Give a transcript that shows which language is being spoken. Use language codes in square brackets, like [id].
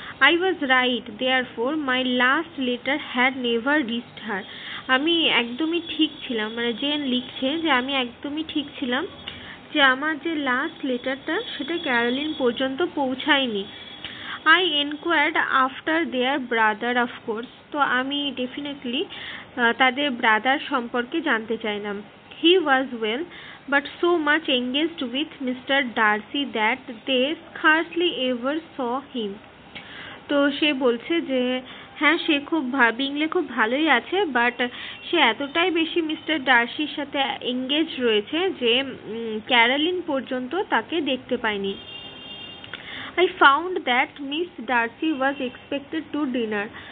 [en] I was right, therefore my last letter had never reached her. [bn] আমি একদমই ঠিক ছিলাম, মানে জেন লিখছে যে আমি একদমই ঠিক ছিলাম যে আমার যে লাস্ট লেটারটা সেটা ক্যারোলিন পর্যন্ত পৌঁছায়নি। [en] I inquired after their brother, of course. [bn] তো আমি ডেফিনেটলি তাদের ব্রাদার সম্পর্কে জানতে চাইলাম। [en] He was well, but so much engaged with Mr. Darcy that they scarcely ever saw him. [bn] তো সে বলছে যে হ্যাঁ, সে খুব বিংলে খুব ভালোই আছে, বাট সে এতটাই বেশি মিস্টার ডার্সির সাথে এঙ্গেজ রয়েছে যে ক্যারোলিন পর্যন্ত তাকে দেখতে পায়নি। [en] I found that Miss Darcy was expected to dinner.